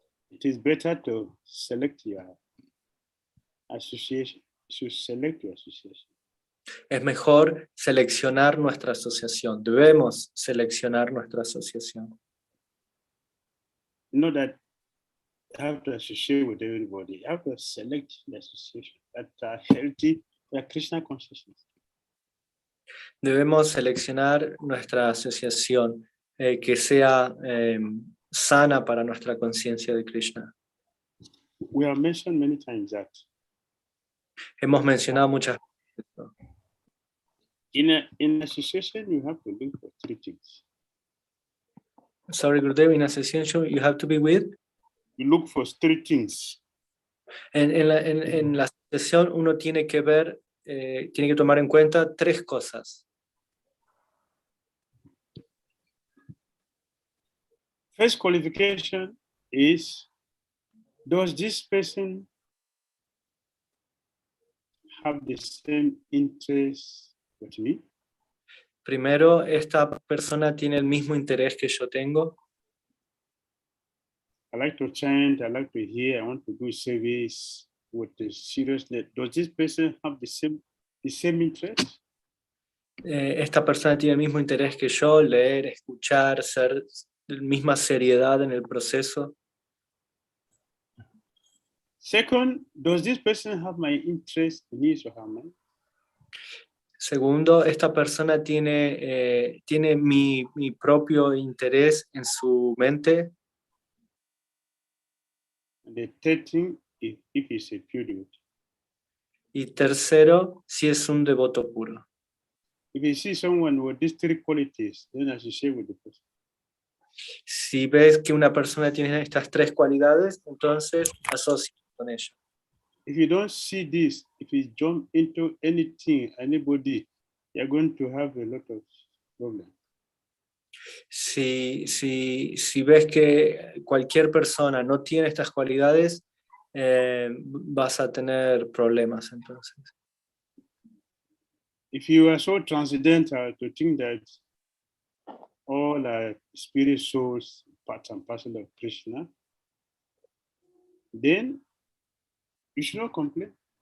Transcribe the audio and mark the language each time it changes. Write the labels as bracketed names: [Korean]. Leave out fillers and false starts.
[English] It is better to select your association. To select your association. [Spanish] Es mejor seleccionar nuestra asociación. Debemos seleccionar nuestra asociación. [English] Not that you have to associate with everybody. You have to select the association that are healthy, that are Krishna consciousness. [Spanish] Debemos seleccionar nuestra asociación que sea sana para nuestra conciencia de Krishna. [English] We have mentioned many times that [Spanish] Hemos mencionado muchas veces esto. [English] in association, you have to look for three things. Sorry, Gurudev, in association you have to be with. You look for three things. [Spanish] En la asociación uno tiene que ver, tiene que tomar en cuenta tres cosas. [English] First qualification is, does this person have the same interest with me? [Spanish] Primero, ¿esta persona tiene el mismo interés que yo tengo? [English] I like to chant, I like to hear, I want to do service with the seriousness. Does this person have the same interest? [Spanish] Esta persona tiene el mismo interés que yo, leer, escuchar, ser de misma seriedad en el proceso. [English] Second, does this person have my interest in his or her mind? [Spanish] Segundo, esta persona tiene mi propio interés en su mente. [English] And the third thing, if it's a pure devotee. [Spanish] Y tercero, si es un devoto puro. [English] If you see someone with these three qualities, then associate with the person. [Spanish] Si ves que una persona tiene estas tres cualidades, entonces asocia con ella. [English] If you don't see this, if you jump into anything, anybody, you're going to have a lot of problems. [Spanish] Si ves que cualquier persona no tiene estas cualidades, vas a tener problemas entonces. [English] If you are so transcendental to think that all are spirit souls, part and parcel of Krishna, then you should not complain.